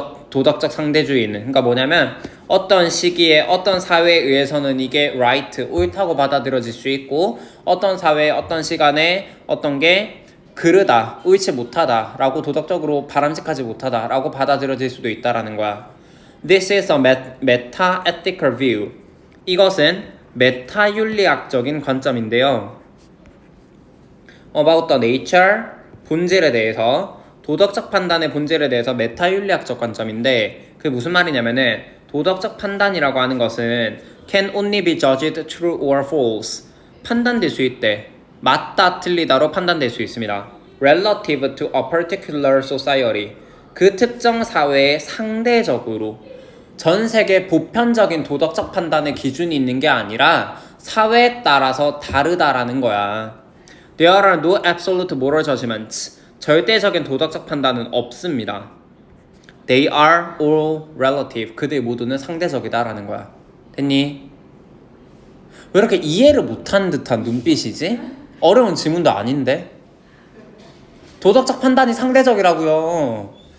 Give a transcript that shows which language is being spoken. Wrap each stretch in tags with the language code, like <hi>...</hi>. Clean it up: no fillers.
<ko>도덕적 상대주의는. 그러니까 뭐냐면 어떤 시기에 어떤 사회에 의해서는 이게 right, 옳다고 받아들여질 수 있고 어떤 사회에 어떤 시간에 어떤 게 그르다, 옳지 못하다 라고 도덕적으로 바람직하지 못하다 라고 받아들여질 수도 있다라는 거야.</ko> <en>This is a meta-ethical view.</en> <ko>이것은 메타윤리학적인 관점인데요.</ko> <en>About the nature,</en> <ko>본질에 대해서, 도덕적 판단의 본질에 대해서 메타윤리학적 관점인데 그게 무슨 말이냐면은 도덕적 판단이라고 하는 것은</ko> <en>can only be judged true or false.</en> <ko>판단될 수 있대. 맞다, 틀리다로 판단될 수 있습니다.</ko> <en>Relative to a particular society.</en> <ko>그 특정 사회에 상대적으로 전 세계 보편적인 도덕적 판단의 기준이 있는 게 아니라 사회에 따라서 다르다라는 거야.</ko> <en>There are no absolute moral judgments.</en> <ko>절대적인 도덕적 판단은 없습니다.</ko> <en>They are all relative.</en> <ko>그들 모두는 상대적이다라는 거야. 됐니? 왜 이렇게 이해를 못하는 듯한 눈빛이지? 어려운 지문도 아닌데? 도덕적 판단이 상대적이라고요.</ko>